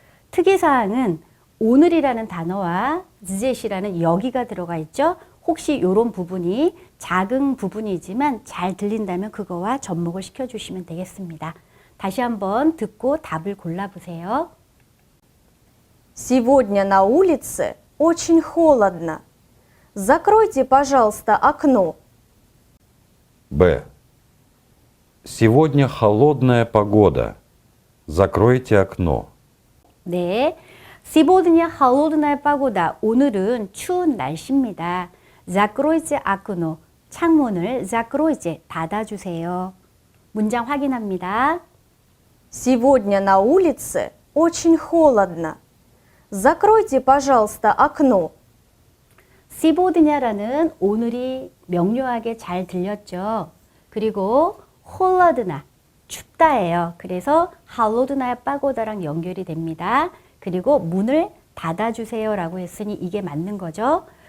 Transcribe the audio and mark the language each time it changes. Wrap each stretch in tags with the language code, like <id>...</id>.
<ko>특이사항은 오늘이라는 단어와 즈제시라는 여기가 들어가 있죠. 혹시 이런 부분이 작은 부분이지만 잘 들린다면 그거와 접목을 시켜주시면 되겠습니다. 다시 한번 듣고 답을 골라보세요.</ko> <ru>Сегодня на улице очень холодно. Закройте, пожалуйста, окно. Б. Сегодня холодная погода. Закройте окно.</ru> <ko>네, 시보드냐</ko> <ru>холодная погода.</ru> <ko>오늘은 추운 날씨입니다.</ko> <ru>Закройте окно.</ru> <ko>창문을 закройте 닫아주세요. 문장 확인합니다.</ko> <ru>Сегодня на улице очень холодно. Закройте, пожалуйста, окно.</ru> <ko>시보드냐라는 오늘이 명료하게 잘 들렸죠. 그리고 홀러드나 춥다예요. 그래서 할로드나의 빠고다랑 연결이 됩니다. 그리고 문을 닫아주세요 라고 했으니 이게 맞는 거죠.</ko>